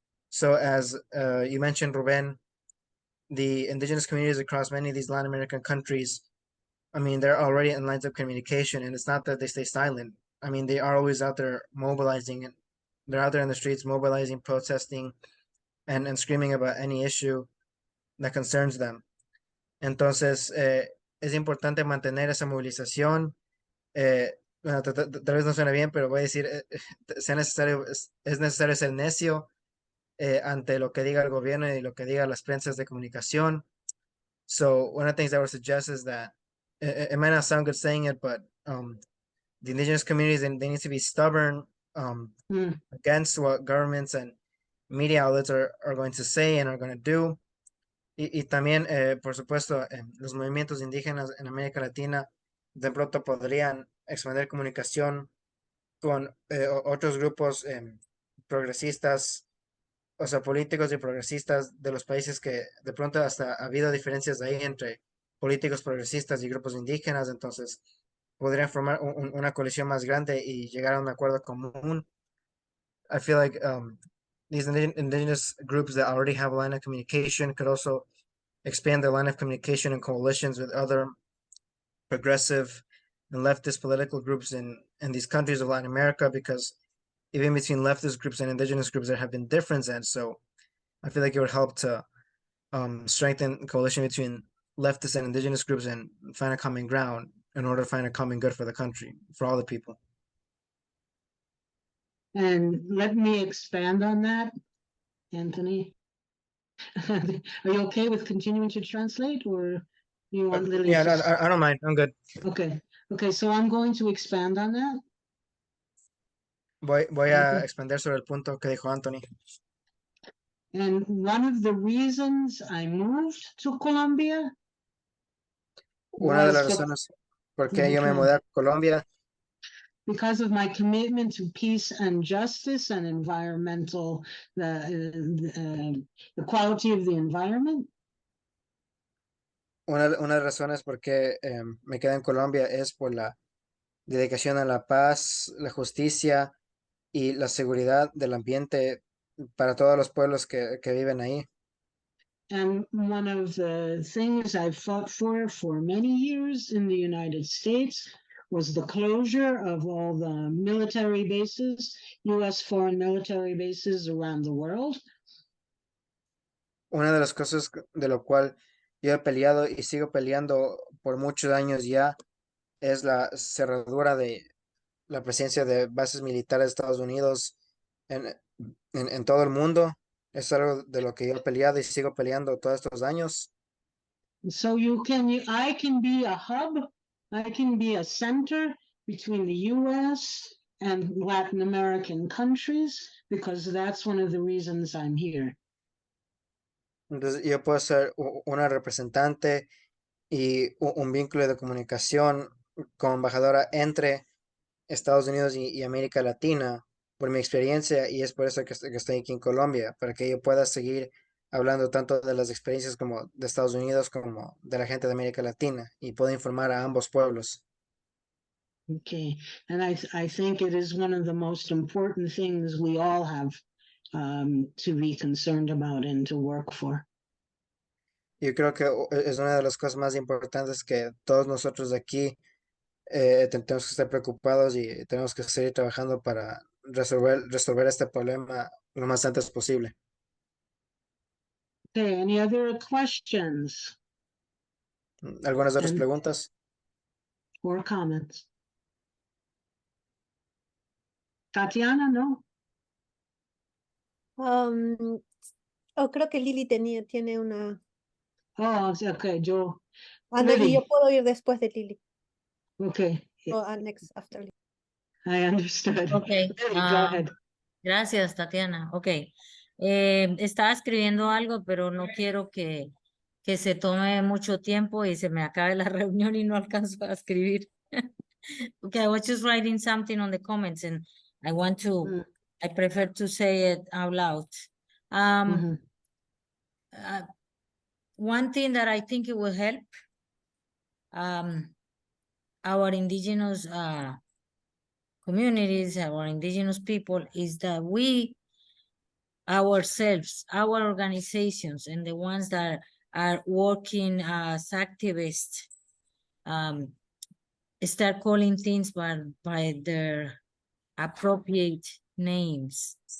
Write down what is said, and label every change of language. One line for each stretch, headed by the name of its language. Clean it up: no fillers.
English: So as you mentioned, Ruben, the indigenous communities across many of these Latin American countries, I mean, they're already in lines of communication, and it's not that they stay silent. I mean, they are always out there mobilizing, and they're out there in the streets mobilizing, protesting, and screaming about any issue that concerns them.
Spanish: Entonces, es importante mantener esa movilización. Bueno, tal vez no suena bien, pero voy a decir, es necesario ser necio ante lo que diga el gobierno y lo que diga las prensas de comunicación.
English: So one of the things I would suggest is that it might not sound good saying it, but the indigenous communities, they need to be stubborn against what governments and media outlets are going to say and are going to do.
Spanish: Y también, por supuesto, los movimientos indígenas en América Latina de pronto podrían expandir comunicación con otros grupos progresistas, o sea, políticos y progresistas de los países que de pronto hasta ha habido diferencias ahí entre políticos progresistas y grupos indígenas, entonces podrían formar una coalición más grande y llegar a un acuerdo común.
English: I feel like these indigenous groups that already have a line of communication could also expand their line of communication and coalitions with other progressive and leftist political groups in these countries of Latin America, because even between leftist groups and indigenous groups there have been differences, and so I feel like it would help to strengthen coalition between leftist and indigenous groups and find a common ground in order to find a common good for the country, for all the people. And let me expand on that, Anthony. Are you okay with continuing to translate, or you want Lily? Yeah, no, I don't mind. I'm good. Okay. Okay, so I'm going to expand on that.
Spanish: Voy a expandir sobre el punto que dijo Anthony.
English: And one of the reasons I moved to Colombia.
Spanish: Una de las razones por qué yo me mudé a Colombia.
English: Because of my commitment to peace and justice and environmental, the quality of the environment.
Spanish: Una de las razones por qué me quedé en Colombia es por la dedicación a la paz, la justicia y la seguridad del ambiente para todos los pueblos que viven ahí.
English: And one of the things I've fought for many years in the United States was the closure of all the military bases, U.S. foreign military bases around the world.
Spanish: Una de las cosas de lo cual yo he peleado y sigo peleando por muchos años ya es la cerradura de la presencia de bases militares de Estados Unidos en todo el mundo. Es algo de lo que yo he peleado y sigo peleando todos estos años.
English: So I can be a hub, I can be a center between the U.S. and Latin American countries, because that's one of the reasons I'm here.
Spanish: Entonces yo puedo ser una representante y un vínculo de comunicación como embajadora entre Estados Unidos y América Latina por mi experiencia, y es por eso que estoy aquí en Colombia, para que yo pueda seguir hablando tanto de las experiencias como de Estados Unidos como de la gente de América Latina y puedo informar a ambos pueblos.
English: Okay, and I think it is one of the most important things we all have to be concerned about and to work for.
Spanish: Yo creo que es una de las cosas más importantes que todos nosotros de aquí tenemos que estar preocupados y tenemos que seguir trabajando para resolver este problema lo más antes posible.
English: Okay, any other questions
Spanish: ¿Algunas otras
English: And-
Spanish: preguntas?
English: or comments? Tatiana, no?
Spanish: Creo que Lili tiene una.
English: Oh, okay, Joe.
Spanish: Ah, no, y Lili. yo puedo ir después de Lili.
English: Okay, Next after Lili. I understood. Okay, Lili, go ahead.
Spanish: Gracias, Tatiana. Ok. Estaba escribiendo algo, pero no quiero que se tome mucho tiempo y se me acabe la reunión y no alcanzo a escribir.
English: Okay, I was just writing something on the comments and I want to, I prefer to say it out loud. Mhm. One thing that I think it will help our indigenous communities, our indigenous people, is that we ourselves, our organizations, and the ones that are working as activists, start calling things by their appropriate names.